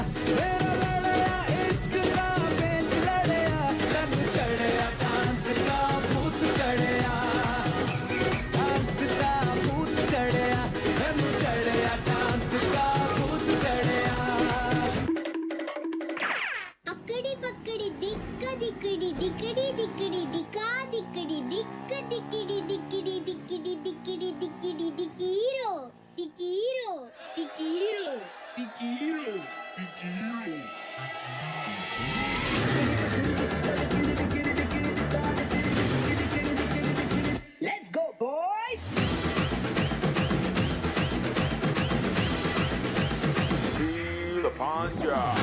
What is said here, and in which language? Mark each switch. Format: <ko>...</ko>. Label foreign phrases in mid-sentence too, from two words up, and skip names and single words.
<bgc>मेरा लड़या इश्क का बेंच लड़या, मन चढ़या डांस का भूत चढ़या, डांस का भूत चढ़या, मन चढ़या डांस का भूत चढ़या. अकड़ी पकड़ी दिक्क दिकड़ी दिकड़ी दिकड़ी दिका दिकड़ी दिक्क दिकड़ी दिकड़ी दिकड़ी दिकड़ी दिकड़ी दिकीरो दिकीरो दिकीरो दिकीरो दिकीरो.</bgc> <en>Let's go boys. Feel the puncher.</en>